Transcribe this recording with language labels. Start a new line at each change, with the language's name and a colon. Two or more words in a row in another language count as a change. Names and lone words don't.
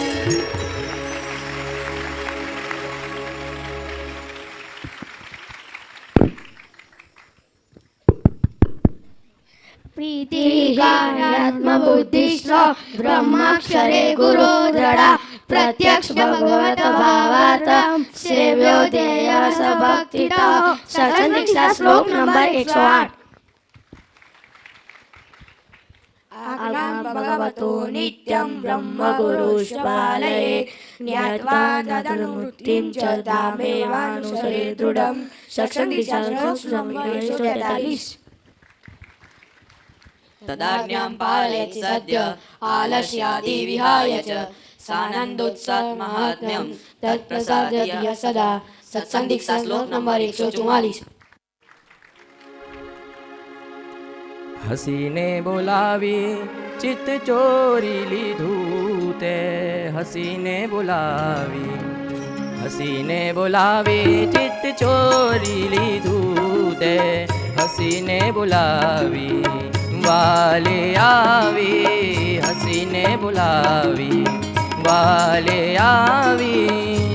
Sanskrit: પ્રીતિકાર્યાત્મબુદ્ધિશ્ચ બ્રહ્માક્ષરે ગુરો દ્રઢા પ્રત્યક્ષ ભગવત ભાવાર્થ સેવ્યો ધ્યેય સભક્તિતો.
Gujarati: સત્સંગ દીક્ષા શ્લોક નંબર 108.
Sanskrit: આज्ञां भगवतो नित्यं ब्रह्मगुरुष्पालये ज्ञात्वा तदनुवृत्तिं च तामेवानुसरे दृढं.
Gujarati: સત્સંગ દીક્ષા શ્લોક નંબર 143.
Sanskrit: तदाज्ञां पालयति सद्य आलस्यादि विहाय च सानन्दोत्सवमाहात्म्यं तत्प्रसादय सदा.
Gujarati: સત્સંગ દીક્ષા શ્લોક નંબર 144. હસીને બોલાવી ચિત્ત ચોરી લીધું તે હસીને બોલાવી હસીને બોલાવી ચિત્ત ચોરી લીધું તે, હસીને બોલાવી વાલે આવી, હસીને બોલાવી વાલે આવી.